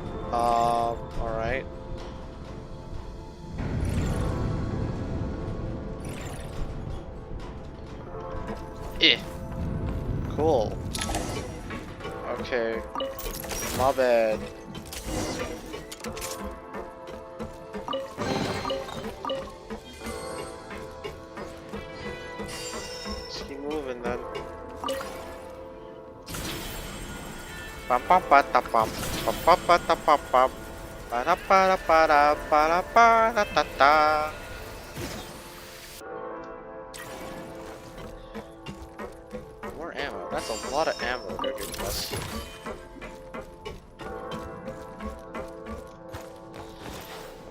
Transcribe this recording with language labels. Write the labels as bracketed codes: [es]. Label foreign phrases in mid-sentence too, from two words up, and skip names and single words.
[en] Alright. Cool. Okay. My bad. Let's keep moving then. Pam pam pa ta pam pam pam pa ta pam pam para para ta ta. More ammo. That's a lot of ammo they're giving us.